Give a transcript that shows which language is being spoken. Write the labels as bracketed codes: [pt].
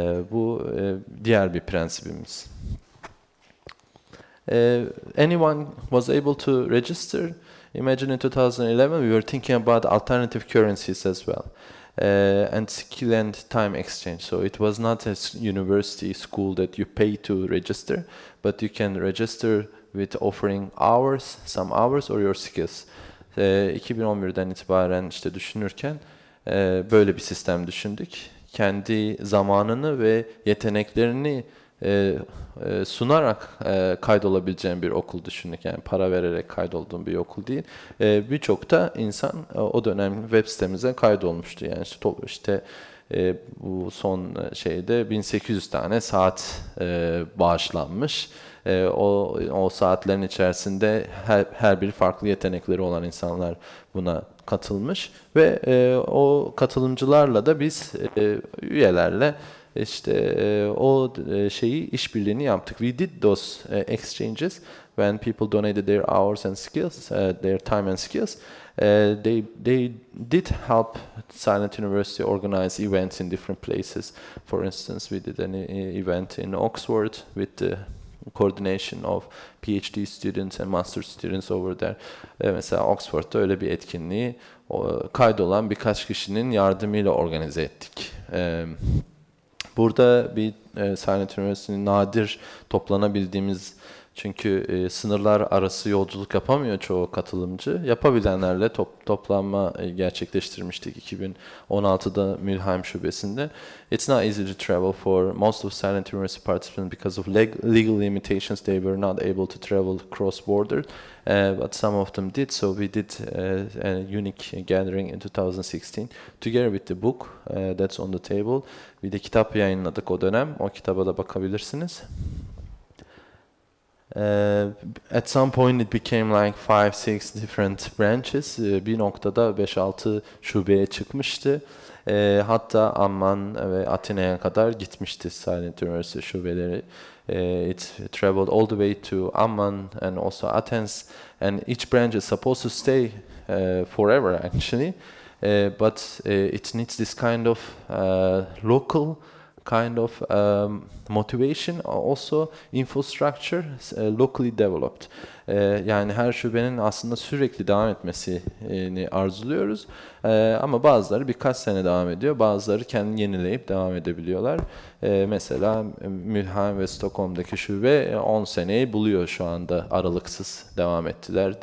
[tr] Bu diğer bir prensibimiz. [en] Anyone was able to register. Imagine in 2011 we were thinking about alternative currencies as well. And skill and time exchange. So it was not a university school that you pay to register, but you can register with offering hours, some hours or your skills. [tr] 2011'den itibaren işte düşünürken böyle bir sistem düşündük. Kendi zamanını ve yeteneklerini sunarak kaydolabileceğin bir okul düşündük. Yani para vererek kaydolduğun bir okul değil. Birçok da insan o dönem web sitemize kaydolmuştu. Yani işte bu son şeyde 1800 tane saat bağışlanmış. O saatlerin içerisinde her bir farklı yetenekleri olan insanlar buna katılmış ve o katılımcılarla da biz üyelerle işte o şeyi işbirliğini yaptık. [en] We did those exchanges when people donated their hours and skills, their time and skills. They did help Silent University organize events in different places. For instance, we did an event in Oxford with the coordination of PhD students and master students over there. [tr] Mesela Oxford'da öyle bir etkinliği kaydolan birkaç kişinin yardımıyla organize ettik. Burada bir Silent University'nin nadir toplanabildiğimiz, çünkü sınırlar arası yolculuk yapamıyor çoğu katılımcı. Yapabilenlerle toplanma gerçekleştirmiştik 2016'da Mülheim şubesinde. [en] It's not easy to travel for most of Silent University participants because of legal limitations. They were not able to travel cross border, but some of them did. So we did a unique gathering in 2016 together with the book that's on the table. [tr] Bir de kitap yayınladık o dönem. O kitaba da bakabilirsiniz. [en] At some point it became like 5-6 different branches. [tr] Bir noktada 5-6 şubeye çıkmıştı. Hatta Amman ve Atina'ya kadar gitmişti Silent University şubeleri. [en] It traveled all the way to Amman and also Athens, and each branch is supposed to stay forever actually, but it needs this kind of local kind of motivation, also infrastructure locally developed. [tr] Yani her şubenin aslında sürekli devam etmesini arzuluyoruz. Ama bazıları birkaç sene devam ediyor, bazıları kendini yenileyip devam edebiliyorlar. Mesela Mülheim ve Stockholm'daki şube 10 seneyi buluyor şu anda, aralıksız devam ettiler.